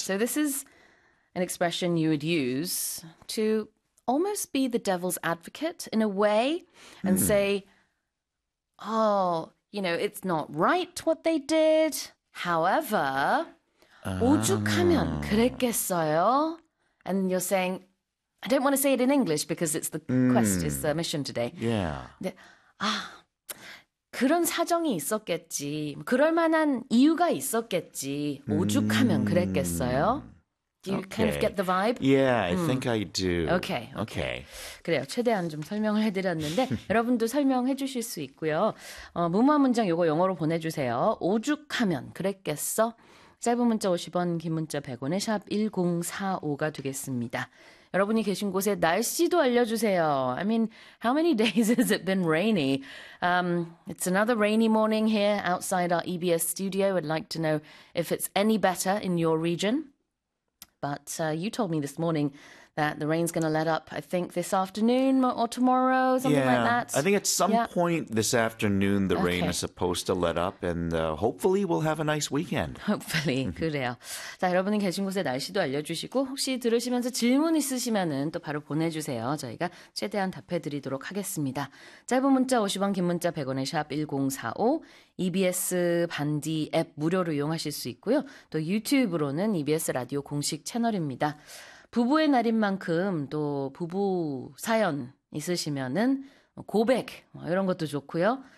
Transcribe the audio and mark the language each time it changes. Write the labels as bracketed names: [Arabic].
[English] so this is an expression you would use to almost be the devil's advocate in a way and say, oh, you know, it's not right what they did. [Korean] However, 오죽하면 그랬겠어요? [English] And you're saying, I don't want to say it in English because it's the quest, it's the mission today. [Korean] 근데, 아, 그런 사정이 있었겠지. 그럴 만한 이유가 있었겠지. 오죽하면 그랬겠어요? [English] Do you kind of get the vibe? Yeah, I think I do. [Korean] Okay. 그래요. 최대한 좀 설명을 해드렸는데, 여러분도 설명해 주실 수 있고요. 무모한 문장 요거 영어로 보내주세요. 오죽하면 그랬겠어? 짧은 문자 50원, 긴 문자 100원에 샵 1045가 되겠습니다. 여러분이 계신 곳에 날씨도 알려주세요. [English] I mean, how many days has it been rainy? It's another rainy morning here outside our EBS studio. I'd like to know if it's any better in your region. But you told me this morning that the rain's gonna let up, I think, this afternoon or tomorrow, something like Yeah, I that. think at some point this afternoon the rain is supposed to let up and hopefully we'll have a nice weekend. [Korean] Hopefully, 그래요. 자, 여러분이 계신 곳에 날씨도 알려주시고, 혹시 들으시면서 질문 있으시면은 또 바로 보내주세요. 저희가 최대한 답해드리도록 하겠습니다. 짧은 문자 50원, 긴 문자 100원에 샵 1045, EBS 반디 앱 무료로 이용하실 수 있고요. 또 유튜브로는 EBS 라디오 공식 채널입니다. 부부의 날인 만큼 또 부부 사연 있으시면은 고백, 뭐 이런 것도 좋고요.